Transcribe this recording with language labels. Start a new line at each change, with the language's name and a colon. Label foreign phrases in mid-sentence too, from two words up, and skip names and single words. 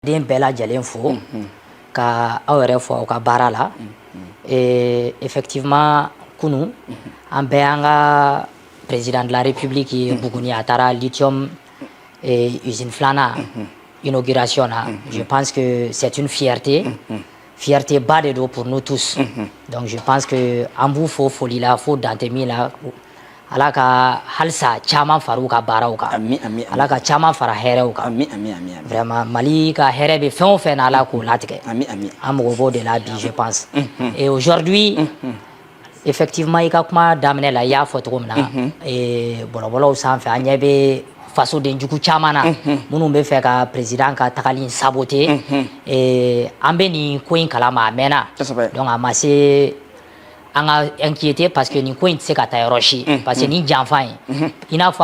Bambara: Den bɛɛ lajɛlen fo ka aw yɛrɛ fo aw ka baara la effectivement kunu an bɛɛ an ka
French: président de la république
Bambara: ye Buguni a taara lithium usine filanan inauguration
French: na je pense que c'est une fierté
Bambara: ba de do
French: pour nous tous donc je pense que
Bambara: an b'u fo foli la fo dantɛ min la Ala ka halisa caman fara u ka baaraw kan Ala ka caman fara hɛrɛw kan vraiment Mali ka hɛrɛ bɛ fɛn o fɛn na Ala k'o latigɛ an mago b'o de la bi
French: je pense et aujourd'hui effectivement
Bambara: i ka kuma daminɛ la i y'a fɔ cogo min na bɔlɔbɔlɔw sanfɛ an ɲɛ bɛ fasoden jugu caman na minnu bɛ fɛ ka président ka tagali saboter an bɛ nin ko in kalama a mɛnna donc a ma se an ka inquiété
French: parce que
Bambara: nin ko in tɛ se ka taa yɔrɔ si
French: parce que
Bambara: nin janfa in i n'a fɔ